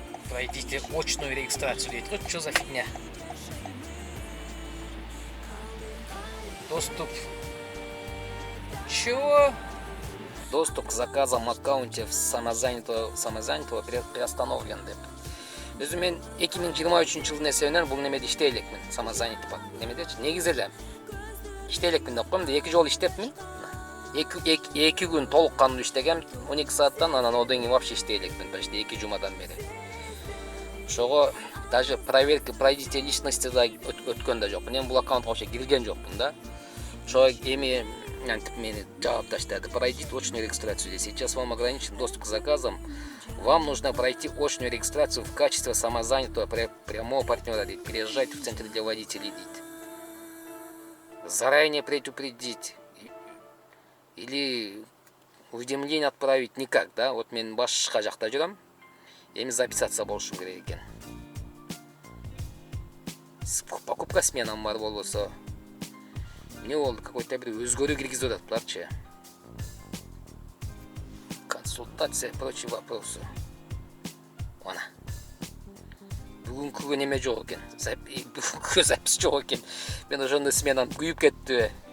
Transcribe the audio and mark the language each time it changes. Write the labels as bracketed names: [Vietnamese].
[Russian] Пройдите очную регистрацию. Что за фигня? Доступ. Чего? Доступ к заказам в аккаунте самозанятого приостановлен деп. [Kyrgyz] Өзүм мен 2023 жылдын эсебинен бул немеде иштей элекмин. Самозанятый немедечи? Негизи эле иштей элекмин деп коем да 2 жолу иштепмин. 2 күн толук кандуу иштегем. 12 сааттан анан одан кийин вообще иштей элекмин. Почти 2 жумадан бери. Ошого даже [Russian] проверка пройдите личности [Kyrgyz] да өткөн да жокмун. Мен бул аккаунтка вообще кирген жокмун да. Ошого эми мени жаап таштады. [Russian] Пройдите очную регистрацию. Сейчас вам ограничен доступ к заказам. Вам нужно пройти очную регистрацию в качестве самозанятого прямого партнера. Приезжайте в центр для водителей. Заранее предупредить или уведомление отправить никак, да? [Kyrgyz] Вот мен башка жакта жүрөм. Эми записаться болушум керек экен. Покупка сменам бар болбосо. Не болду, какой-то бир өзгөрүү киргизип атыптырчы. [Russian] Консультация и прочие вопросы. [Kyrgyz] Ана. Бүгүнкүгө неме жок экен. Бүгүнкүгө запись жок экен. Мен ошондой сменам күйүп кетти.